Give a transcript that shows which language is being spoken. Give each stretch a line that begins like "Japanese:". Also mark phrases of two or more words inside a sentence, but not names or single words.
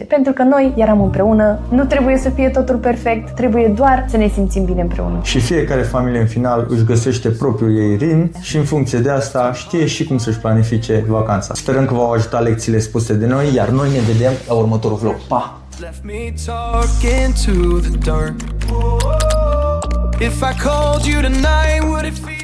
Romanian: Pentru că noi eram împreună, nu trebuie să fie totul perfect, trebuie doar să ne simțim bine împreună. Și fiecare familie în final își găsește propriul ei ritm și în funcție de asta știe și cum să-și planifice vacanța. Sperăm că v-au ajutat lecțiile spuse de noi, iar noi ne vedem la următorul vlog. Pa!
English: Left me talking to the dark. If I called you tonight, would it feel